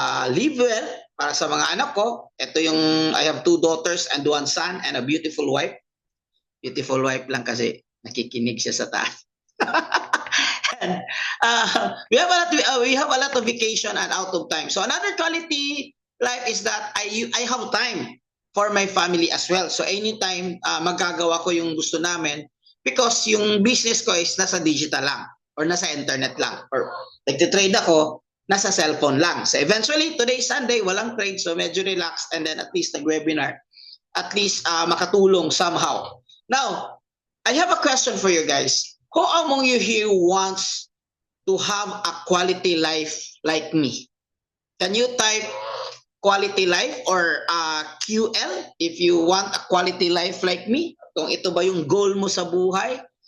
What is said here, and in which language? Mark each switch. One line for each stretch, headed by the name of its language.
Filipino: Live well para sa mga anak ko. Ito yung,
English: I have 2 daughters and 1 son and a beautiful wife. Beautiful wife
Filipino: lang kasi nakikinig siya sa taas.
English: And, we have a lot of vacation and out of time. So another quality life is that I have time for my family as well. So anytime
Filipino: magagawa ko yung gusto namin
English: because
Filipino: yung business ko is nasa digital lang or nasa internet lang or nagtitrade ako nasa cellphone lang.
English: So eventually today Sunday
Filipino: walang trade
English: so
Filipino: medyo
English: relaxed and then at least nag-webinar at least
Filipino: makatulong
English: somehow. Now, I have a question for you guys. Who among you here wants to have a quality life like me? Can you type quality life or QL if you want a quality life like me?
Filipino: Kung ito ba yung goal mo sa buhay?